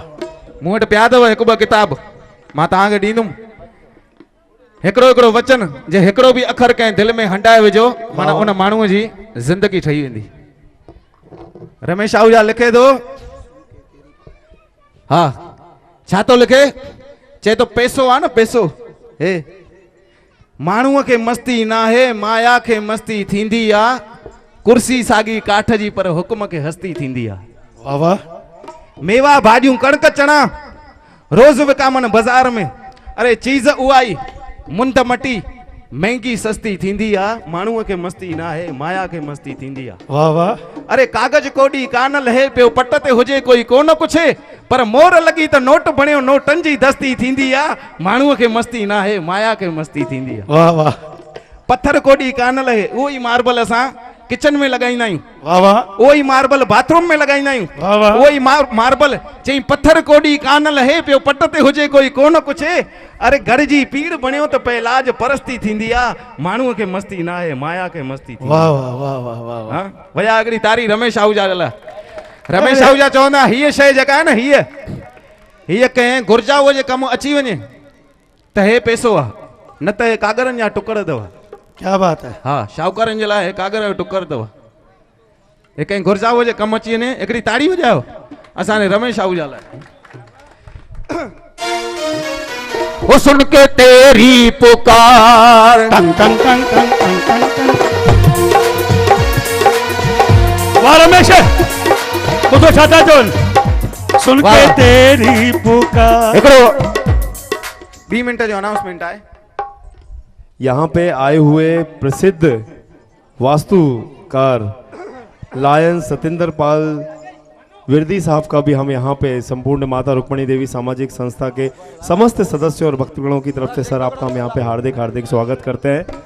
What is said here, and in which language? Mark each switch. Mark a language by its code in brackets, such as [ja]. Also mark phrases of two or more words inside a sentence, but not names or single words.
[sd] मूं वटि पिया अथव हिकु ॿ किताब मां तव्हांखे ॾींदुमि हिकिड़ो हिकिड़ो वचन जे हिकिड़ो बि अखर कंहिं दिलि में हंडाए विझो माना उन माण्हूअ जी ज़िंदगी ठही वेंदी रमेश आहूजा लिखे थो हा छा थो लिखे चए थो पैसो आहे न पैसो हे माण्हूअ खे मस्ती न आहे माया खे मस्ती थींदी आहे कुर्सी साॻी काठ जी पर हुकुम खे हस्ती थींदी आहे वाह वाह मेवा भाॼियूं कणक चणा रोज़ विकामनि बाज़ार में अरे चीज उआई मुंद मटी महंगी सस्ती थींदी आ, माण्हूअ खे मस्ती ना है माया खे मस्ती थींदी आ। वाह वाह। अरे कागज कोडी कान लहे पियो पट ते हुजे कोई कोन कुछे, पर मोर लगी त नोट बणियो नोटन जी दस्ती थींदी आ, माण्हूअ खे मस्ती ना है माया खे मस्ती थींदी आ। वाह वाह। पत्थर कोडी कान लहे उहो ई मार्बल असां किचन में लगाईंदा आहियूं, वाह वाह। उहो ई मार्बल बाथरूम में लगाईंदा आहियूं, वाह वाह। उहो ई मार्बल चई पत्थर कोडी कान लहे पियो पट ते हुजे कोई कोन कुछे, अरे घर जी पीड़ बणियो त पे लाज परस्ती थींदी आ, माण्हूअ खे मस्ती ना आहे माया खे मस्ती थींदी आ। वाह वाह वाह वाह वाह वाह। हाँ वया अगली तारी रमेश आहूजा लाइ। रमेश आहूजा चवंदा हीअ शइ जेका आहे न हीअ कंहिं घुर्जाऊअ जे कमु अची वञे त हे पैसो आहे, न त हे कागरनि जा टुकड़ अथव। [hi] क्या बात है। [sd] हा शाहूकारनि जे लाइ हे कागर जो टुकड़ अथव, हे कंहिं घुर्जाऊअ जे कमु अची वञे। हिकिड़ी ताड़ी वॼायो असांजे रमेश आहूजा लाइ। [hi] वो सुन के तेरी पुकार टंग टंग टंग टंग टंग टंग टंग। वाह रमेश तू तो छाता जोन सुन के वाह। तेरी पुकार। [sd] एकड़ो 20 मिनट जो अनाउंसमेंट आहे। [hi] यहाँ पे आए हुए प्रसिद्ध वास्तुकार लायन सतेंद्र पाल विरदी साहब का भी हम यहाँ पे संपूर्ण माता रुक्मणी देवी सामाजिक संस्था के समस्त सदस्यों और भक्तगणों की तरफ से सर आपका हम यहाँ पे हार्दिक हार्दिक स्वागत करते हैं।